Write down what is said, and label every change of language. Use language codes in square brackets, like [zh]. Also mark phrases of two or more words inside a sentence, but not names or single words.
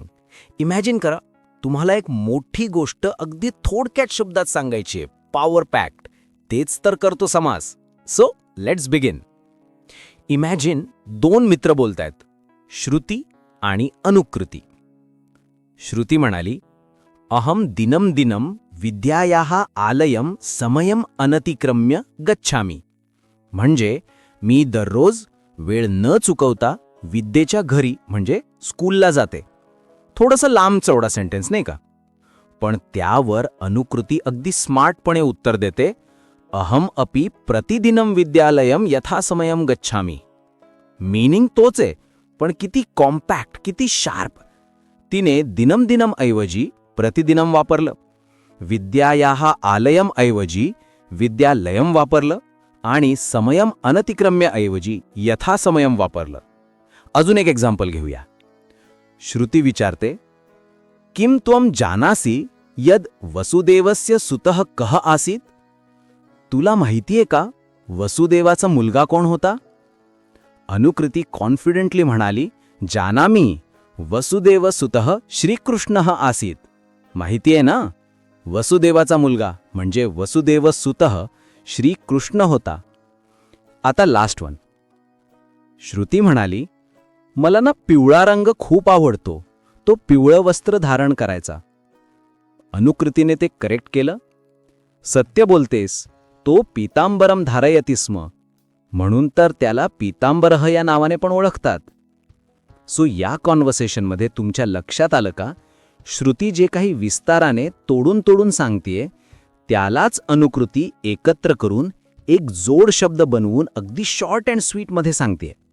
[mr] इमॅजिन करा, तुम्हाला एक मोठी गोष्ट अगदी थोडक्यात शब्दात सांगायची आहे, [en] power packed. [mr] तेच तर करतो समास. [en] so let's begin. [mr] इमॅजिन दोन मित्र बोलतायत, श्रुती आणि अनुकृती. श्रुती म्हणाली, [sa] अहम दिनम दिनम विद्यायाः आलयम समयम अनतिक्रम्य गच्छामी. [mr] म्हणजे मी दररोज वेळ न चुकवता विद्येच्या घरी म्हणजे स्कूलला जाते. थोडंसं लांब चौडा सेंटेन्स नाही का? पण त्यावर अनुकृती अगदी स्मार्टपणे उत्तर देते, [sa] अहम अपि प्रतिदिनम विद्यालयम यथासमयम गच्छामी. [mr] मीनिंग तोच आहे, पण किती कॉम्पॅक्ट, किती शार्प. तिने [sa] दिनम दिनम [mr] ऐवजी प्रतिदिनम वापरलं, [sa] विद्यायाः आलयम [mr] ऐवजी विद्यालयम वापरलं आणि [sa] समयम अनतिक्रम्य [mr] ऐवजी यथासमयम वापरलं. अजून एक एक्झाम्पल घेऊया. श्रुती विचारते, [sa] किम त्वम जानासी यद वसुदेवस्य सुतः कः आसीत. [mr] तुला माहितीये का वसुदेवाचा मुलगा कोण होता? अनुकृती कॉन्फिडेंटली म्हणाली, [sa] जानामी वसुदेव सुतः श्रीकृष्णः आसीत. [mr] माहितीये ना, वसुदेवाचा मुलगा म्हणजे [sa] वसुदेव सुतः [mr] श्रीकृष्ण होता. [en] आता last one. [mr] श्रुती म्हणाली, मला ना पिवळा रंग खूप आवडतो, तो पिवळं वस्त्र धारण करायचा. अनुकृतीने ते करेक्ट केलं. सत्य बोलतेस, तो [sa] पीतांबरम धारयति स्म, [mr] म्हणून तर त्याला पीतांबरः या नावाने पण ओळखतात. सो या कॉन्व्हर्सेशनमध्ये तुमच्या लक्षात आलं का, श्रुती जे काही विस्ताराने तोडून तोडून सांगतेय त्यालाच अनुकृती एकत्र करून एक जोड शब्द बनवून अगदी [en] short and sweetमध्ये [mr] सांगतेय.